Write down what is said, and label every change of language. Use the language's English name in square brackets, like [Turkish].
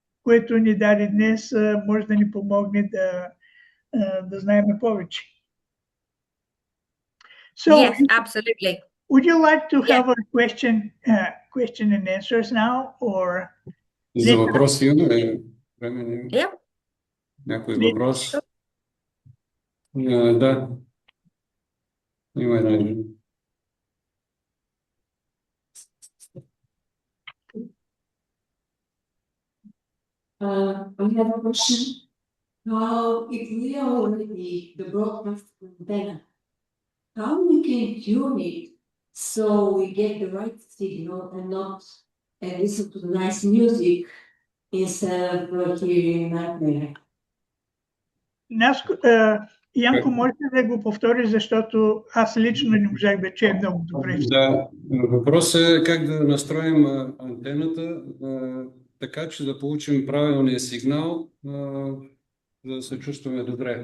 [Bulgarian] Което ни даде днес, може да ни помогне да знаем повече. [English] So, yes, absolutely. Would you like to have a question and answers now, or? [Bulgarian] За въпроси имаме време? [English] Yeah. [Bulgarian] Някой въпрос? Да. Има един. [English] I have a question. If we are already the broadcast antenna, how we can tune it so we get the right signal and not listen to the nice music instead of hearing nightmare? [Bulgarian] Янко, можете да го повтори, защото аз лично не можах да чуя много добре. Да, въпросът е как да настроим антената, така че да получим правилния сигнал, за да се чувстваме добре.